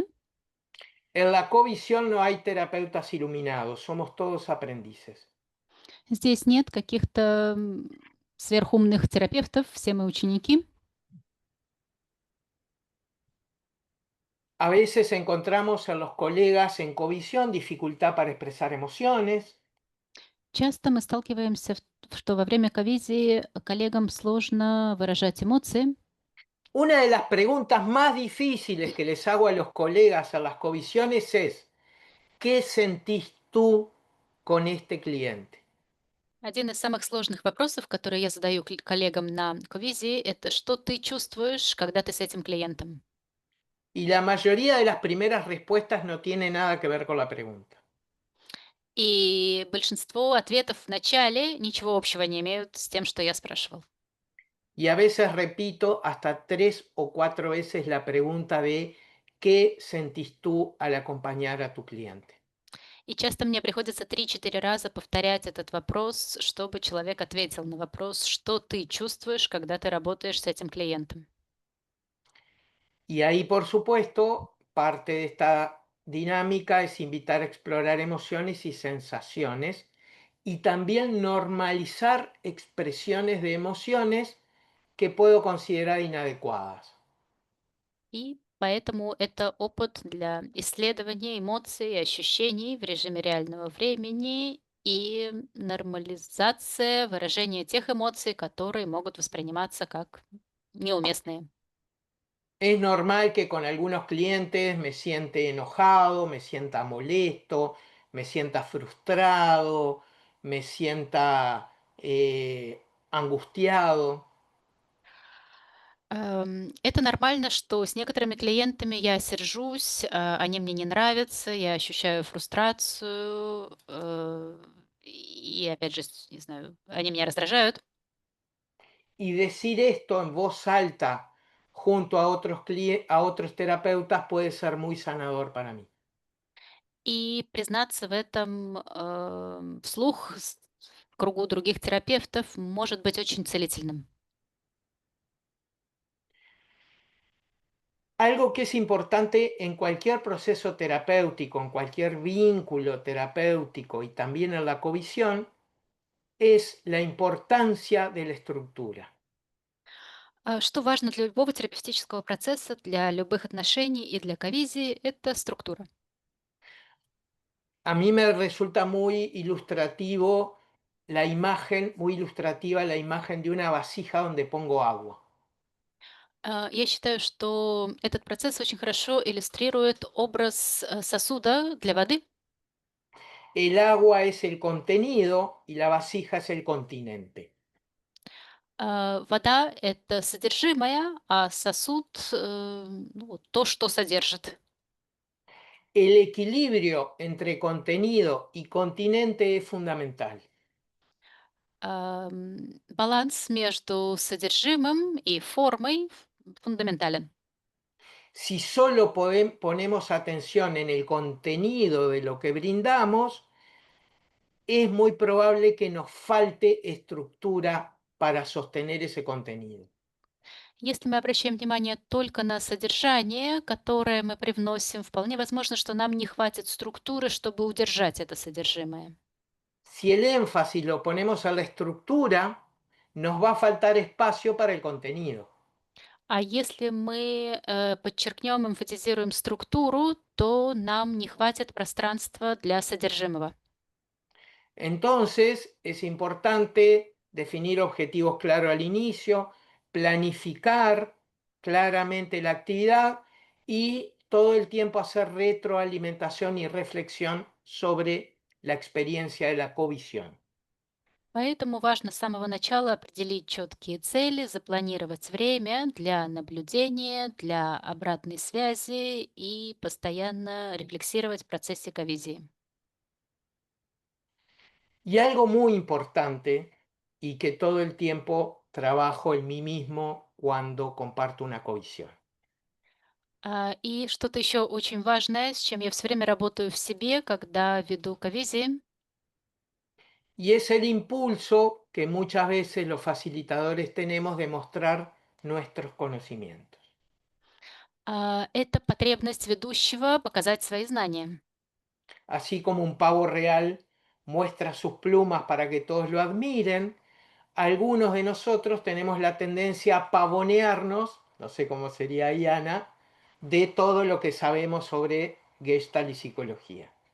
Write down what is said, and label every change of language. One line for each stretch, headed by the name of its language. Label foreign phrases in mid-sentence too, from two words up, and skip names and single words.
Spanish: En la covisión no hay terapeutas iluminados, somos todos aprendices.
Russian: Здесь нет каких-то сверхумных терапевтов, все мы ученики.
Spanish: A veces encontramos en los colegas en covisión dificultad para expresar emociones.
Russian: Часто мы сталкиваемся, что во время ковизии коллегам сложно выражать эмоции.
Spanish: Una de las preguntas más difíciles que les hago a los colegas en las covisiones es, ¿qué sentís tú con este cliente?
Russian: Один из самых сложных вопросов, которые я задаю коллегам на ковизии, это что ты чувствуешь, когда ты с этим клиентом?
Spanish: Y la mayoría de las primeras respuestas no tiene nada que ver con la pregunta.
Russian: И большинство ответов в начале ничего общего не имеют с тем, что я спрашивал.
Spanish: Y a veces repito hasta 3 o 4 veces la pregunta de ¿qué sentís tú al acompañar a tu cliente?
Russian: И часто мне приходится 3-4 раза повторять этот вопрос, чтобы человек ответил на вопрос, что ты чувствуешь, когда ты работаешь с этим клиентом.
Spanish: Y ahí, por supuesto, parte de esta dinámica es invitar a explorar emociones y sensaciones y también normalizar expresiones de emociones que puedo considerar inadecuadas.
Russian: И поэтому это опыт для исследования эмоций и ощущений в режиме реального времени и нормализация выражения тех эмоций, которые могут восприниматься как неуместные.
Spanish: Es normal que con algunos clientes me siente enojado, me sienta molesto, me sienta frustrado, me sienta angustiado.
Russian: Это нормально, что с некоторыми клиентами я сержусь, они мне не нравятся, я ощущаю фрустрацию, и опять же, не знаю, они меня раздражают.
Spanish: y decir esto en voz alta junto a otros terapeutas puede ser muy sanador para mí.
Russian: И признаться в этом вслух в кругу других терапевтов может быть очень целительным.
Spanish: Algo que es importante en cualquier proceso terapéutico, en cualquier vínculo terapéutico y también en la covisión, es la importancia de la estructura.
Russian: Что важно для любого терапевтического процесса, для любых отношений и для ковизии — это структура.
Spanish: A mí me resulta muy ilustrativa la imagen de una vasija donde pongo agua.
Russian: Я считаю, что этот процесс очень хорошо иллюстрирует образ сосуда для воды.
Spanish: El agua es el contenido y la vasija es el continente.
Russian: Вода — это содержимое, а сосуд ну, вот то, что содержит.
Spanish: El equilibrio entre contenido y continente es fundamental.
Russian: Баланс между содержимым и формой фундаментален.
Spanish: Si solo ponemos atención en el contenido de lo que brindamos, es muy probable que nos falte estructura para sostener ese contenido.
Russian: Если мы обращаем внимание только на содержание, которое мы привносим, вполне возможно, что нам не хватит структуры, чтобы удержать это содержимое.
Spanish: Si el énfasis lo ponemos a la estructura, nos va a faltar espacio para el contenido.
Russian: А если мы подчеркнем, эмфатизируем структуру, то нам не хватит пространства для содержимого.
Spanish: Entonces, es importante definir objetivos claros al inicio, planificar claramente la actividad y todo el tiempo hacer retroalimentación y reflexión sobre la experiencia de la covisión.
Russian: Поэтому важно с самого начала определить четкие цели, запланировать время для наблюдения, для обратной связи и постоянно рефлексировать в процессе ковизии.
Spanish: Y algo muy importante y que todo el tiempo trabajo en mí mismo cuando comparto una covisión.
Russian: И что-то еще очень важное, с чем я все время работаю в себе, когда веду ковизии,
Spanish: Y es el impulso que muchas veces los facilitadores tenemos de mostrar nuestros conocimientos.
Russian: это потребность ведущего показать свои знания.
Spanish: Así como un pavo real muestra sus plumas para que todos lo admiren, algunos de nosotros tenemos la tendencia a pavonearnos, no sé cómo sería Iana, de todo lo que sabemos sobre Gestalt y psicología.